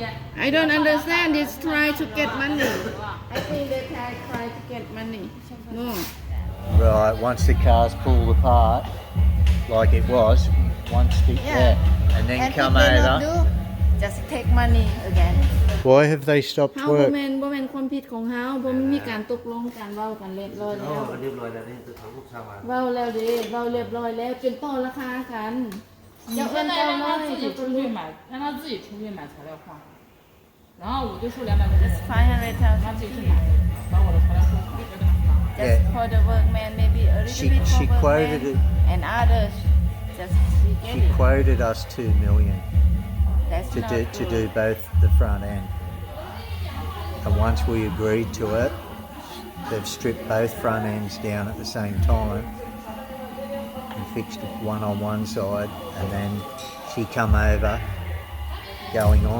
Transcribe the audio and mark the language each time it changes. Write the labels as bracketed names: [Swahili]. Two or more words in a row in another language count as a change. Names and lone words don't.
[English] I don't understand. It's try to get money. I think they try to get money. No. Right, once the car's pulled apart, like it was, one stick there, and then come if they over. not do, just take money again. Why have they stopped [Northeastern Thai] เฮาบ่ [English] work? [Northeastern Thai] แม่นความผิดของเฮาบ่มีการตกลงกันเว้ากันเรียบร้อยแล้ว เรียบร้อยแล้วนี่คือทางลูกชาวบ้าน เว้าแล้วเด้เว้าเรียบร้อยแล้วจนต่อราคากัน [Chinese] 你现在让他自己出去买，让他自己出去买材料换，然后我就收200块钱， 500,000 他自己去买，把我的材料收回来，跟他拿。 [English] just for the workman maybe a little She- bit for she quoted workman it. and others just she get She it. quoted us 2 million That's to not do true. both the front end. And once we agreed to it, they've stripped both front ends down at the same time and fixed one on one side, and then she come over going on